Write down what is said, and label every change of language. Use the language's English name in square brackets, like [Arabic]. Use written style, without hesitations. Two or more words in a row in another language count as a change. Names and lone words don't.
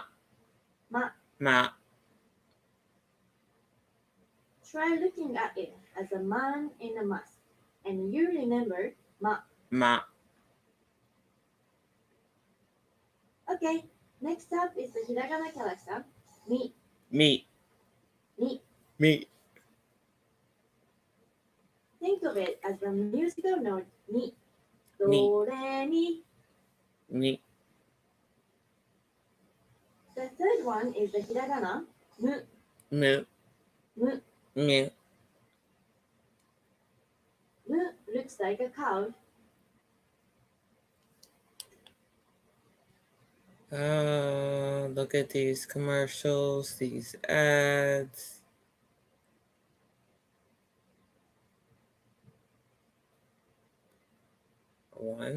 [English] Ma. Ma. Try looking at it as a man in a mask, and you remember ma. Ma. Okay, next up is the hiragana character mi. Me. Mi. Me. Think of it as the musical note mi. Do, Mi. re, mi. Me. The third one is the hiragana mu. Mu. Mu. Me. Mu looks like a cow. Look at these commercials, these ads. One.